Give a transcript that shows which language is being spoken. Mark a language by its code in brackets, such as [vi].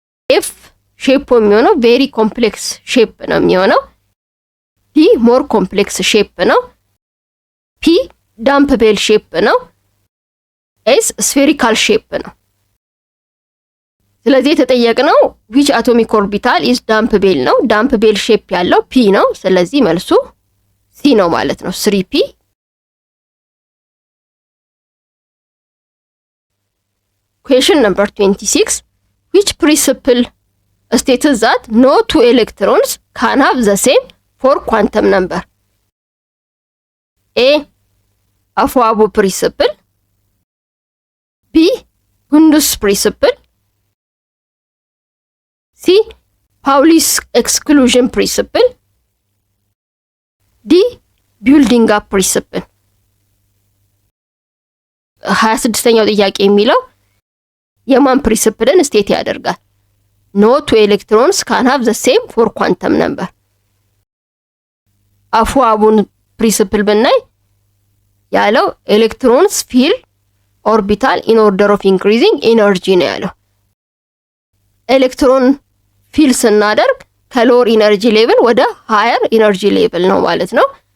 [am] F ሼፕ የሚሆነው ቬሪ ኮምፕሌክስ ሼፕ ነው የሚሆነው። D ሞር ኮምፕሌክስ ሼፕ ነው። P ዳምፕ ቤል ሼፕ ነው። S ስፌሪካል ሼፕ ነው። ስለዚህ የተጠየቅነው [en] which atomic orbital is dump bell [am] ነው። ዳምፕ ቤል ሼፕ ያለው P ነው። ስለዚህ መልሱ C ነው ማለት ነው 3p። [en] Question number 26. Which principle states that no 2 electrons can have the same 4 quantum number? A. Afoabo principle, B. Hundus principle, C. Pauli's exclusion principle, D. building up principle. [am] 26ኛው ጥያቄ የሚለው የማን ፕሪንሲፕልን ስቴት ያደርጋል? [en] No 2 electrons can have the same 4 quantum number. [am] አፎአቡን ፕሪንሲፕል ብናይ ያለው [en] ኤሌክትሮንስ ፊል ኦርቢታል ኢን ኦርደር ኦፍ ኢንክሪዚንግ ኢነርጂ [am] ነው ያለው። ኤሌክትሮን ፊል ስናደርግ ከሎር ኢነርጂ ሌቭል ወደ ሃየር ኢነርጂ ሌቭል ነው ማለት ነው።